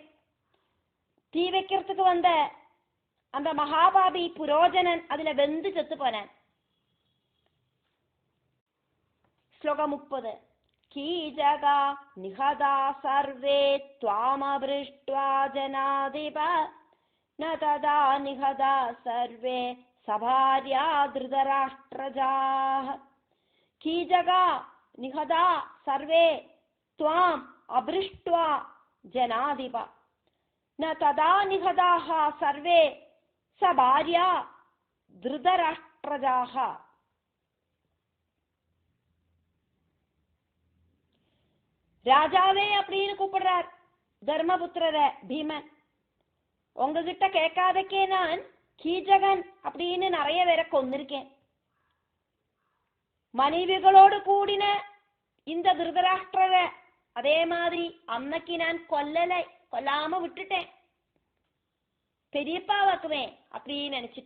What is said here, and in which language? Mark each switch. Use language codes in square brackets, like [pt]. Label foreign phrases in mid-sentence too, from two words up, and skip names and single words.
[ta] தீ வைக்கிறதுக்கு வந்த அந்த மகாபாபி புரோஜனன் அதுல வெந்து செத்து போனேன். ஸ்லோகம் 30. [sa] कीचका निहता सर्वे त्वामपृष्ट्वा जनाधिप न तदा निहता सर्वे सभार्या धृतराष्ट्रजाः कीचका निहता सर्वे त्वाम् अभृष्ट्वा जनाधिप न तदा निहताः सर्वे सभार्या धृतराष्ट्रजाः. [ta] ராஜாவே அப்படின்னு கூப்பிடுறார் தர்மபுத்திரரை பீமன். உங்ககிட்ட கேட்காதக்கே நான் கீச்சகன் அப்படின்னு நிறைய பேரை கொந்திருக்கேன். மனைவிகளோடு கூடின இந்த திருதராஷ்டிரரை அதே மாதிரி அன்னைக்கு நான் கொல்லாம விட்டுட்டேன், பெரியப்பாவாக்குவேன் அப்படின்னு நினைச்சிட்டு.